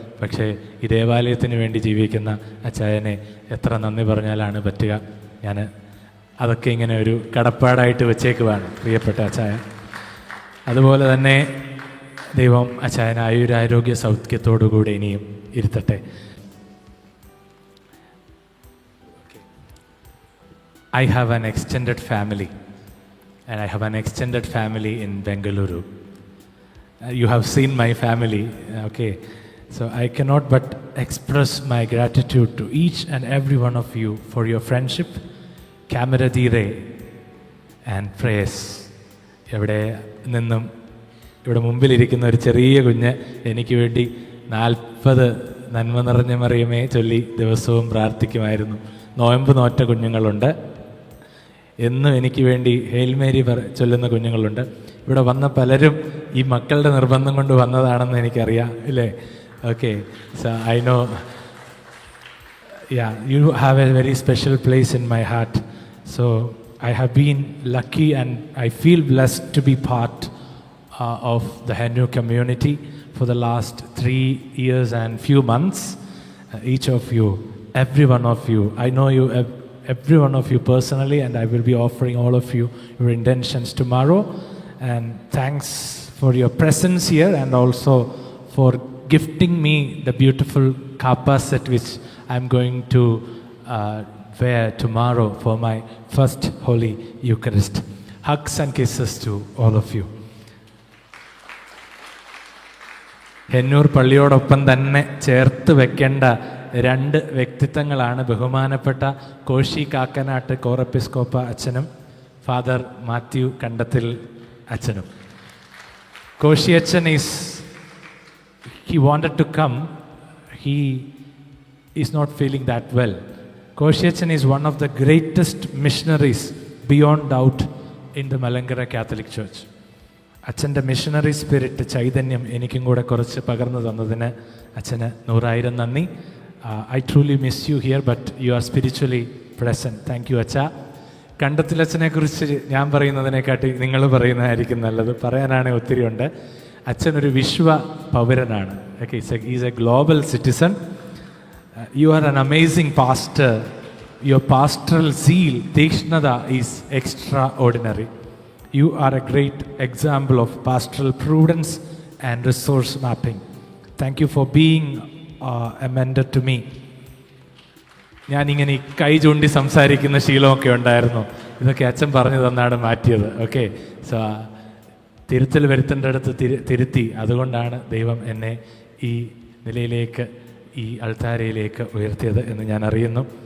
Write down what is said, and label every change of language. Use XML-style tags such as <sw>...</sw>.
<ml>പക്ഷേ ഈ ദേവാലയത്തിന് വേണ്ടി ജീവിക്കുന്ന അച്ചായനെ എത്ര നന്ദി പറഞ്ഞാലാണ് പറ്റുക. ഞാൻ അതൊക്കെ ഇങ്ങനെ ഒരു കടപ്പാടായിട്ട് വെച്ചേക്കുവാണ് പ്രിയപ്പെട്ട അച്ചായൻ. അതുപോലെ തന്നെ ദൈവം അച്ചായൻ ആയുരാരോഗ്യ സൗഖ്യത്തോടുകൂടി ഇനിയും ഇരുത്തട്ടെ.</ml> <en>I have an extended family, and I have an extended family in Bengaluru. You have seen my family, okay? So I cannot but express my gratitude to each and every one of you for your friendship, camaraderie, and prayers.</en> <ml>ഇവിടെ നിന്നും ഇവിടെ മുമ്പിലിരിക്കുന്ന ഒരു ചെറിയ കുഞ്ഞ് എനിക്ക് വേണ്ടി 40 നന്മ നിറഞ്ഞ മറിയമേ ചൊല്ലി ദിവസവും പ്രാർത്ഥിക്കുമായിരുന്നു. നോയമ്പ് നോറ്റ കുഞ്ഞുങ്ങളുണ്ട്, എന്നും എനിക്ക് വേണ്ടി ഹെയിൽ മേരി ചൊല്ലുന്ന കുഞ്ഞുങ്ങളുണ്ട്. ഇവിടെ വന്ന പലരും ഈ മക്കളുടെ നിർബന്ധം കൊണ്ട് വന്നതാണെന്ന് എനിക്കറിയാം, ഇല്ലേ?</ml> <en>Okay, so I know, yeah, you have a very special place in my heart. So I have been lucky and I feel blessed to be part of the Hindu community for the last 3 years and few months. Each of you, every one of you, I know you, every one of you personally, and I will be offering all of you your intentions tomorrow. And thanks for your presence here, and also for gifting me the beautiful kappa set which I'm going to wear tomorrow for my first Holy Eucharist. Hugs and kisses to all of you.</en> <ml>Hennur പള്ളിയോടൊപ്പം തന്നെ ചേർത്ത് വെക്കേണ്ട 2 വ്യക്തിത്വങ്ങളാണ് ബഹുമാനപ്പെട്ട കോശി കാക്കനാട്ട് കോറെപ്പിസ്കോപ്പ അച്ഛനും father Mathew കണ്ടത്തിൽ അച്ഛനും. കോശി അച്ഛൻ</ml> <en>he wanted to come. He is not feeling that well. Koshi Achan is one of the greatest missionaries beyond doubt in the Malankara Catholic Church.</en> <ml>അച്ഛൻ്റെ missionary spirit ചൈതന്യം എനിക്കും കൂടെ കുറച്ച് പകർന്നു തന്നതിന് അച്ഛന് 100,000 നന്ദി.</ml> <en>I truly miss you here, but you are spiritually present. Thank you അച്ഛ.</en> <ml>കണ്ടത്തിൽ അച്ഛനെ കുറിച്ച് ഞാൻ പറയുന്നതിനെക്കാട്ടി നിങ്ങൾ പറയുന്നതായിരിക്കും നല്ലത്. പറയാനാണെങ്കിൽ ഒത്തിരി ഉണ്ട്. അച്ഛനൊരു വിശ്വ പൗരനാണ്.</ml> <en>Okay, is a global citizen. You are an amazing pastor. Your pastoral zeal, Dekshnada, is extraordinary. You are a great example of pastoral prudence and resource mapping. Thank you for being a mentor to me.</en> <ml>ഞാനിങ്ങനെ കൈ ചൂണ്ടി സംസാരിക്കുന്ന ശീലമൊക്കെ ഉണ്ടായിരുന്നു. ഇതൊക്കെ അച്ഛൻ പറഞ്ഞു തന്നാണ് മാറ്റിയത്. ഓക്കെ, സോ തിരുത്തൽ വരുത്തേണ്ടടുത്ത് തിരുത്തി. അതുകൊണ്ടാണ് ദൈവം എന്നെ ഈ നിലയിലേക്ക്, ഈ അൾത്താരയിലേക്ക് ഉയർത്തിയത് എന്ന് ഞാൻ അറിയുന്നു.</ml>